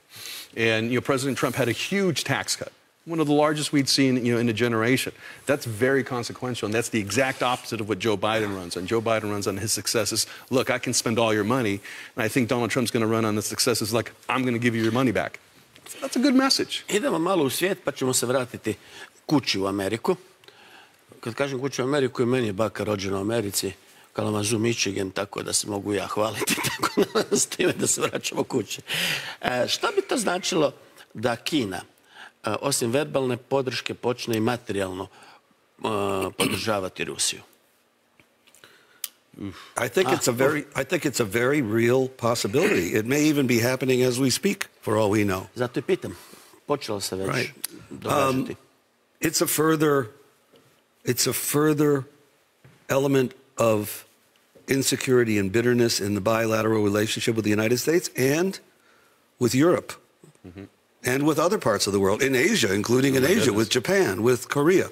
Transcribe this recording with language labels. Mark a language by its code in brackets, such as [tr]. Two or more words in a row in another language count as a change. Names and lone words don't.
[en] And President Trump had a huge tax cut, one of the largest we'd seen in a generation. That's very consequential, and that's the exact opposite of what Joe Biden runs on. Joe Biden runs on his successes. Look, I can spend all your money, and I think Donald Trump's going to run on the successes like, I'm going to give you your money back. So that's a good message. [hr] Idemo malo u svijet, pa ćemo se vratiti kući u Ameriku. Kad kažem kući u Ameriku, i meni je baka rođena u Americi, Kalamazoo, Michigan, tako da se mogu ja hvaliti, tako da s time da se vraćamo kući. Šta bi to značilo da Kina, osim verbalne podrške, počne i materijalno podržavati Rusiju? [en] I think it's a very real possibility. It may even be happening as we speak, for all we know. [hr] Zato i pitam. Počelo se već događati. [en] It's a further element of insecurity and bitterness in the bilateral relationship with the United States and with Europe and with other parts of the world, in Asia, including in Asia, with Japan, with Korea.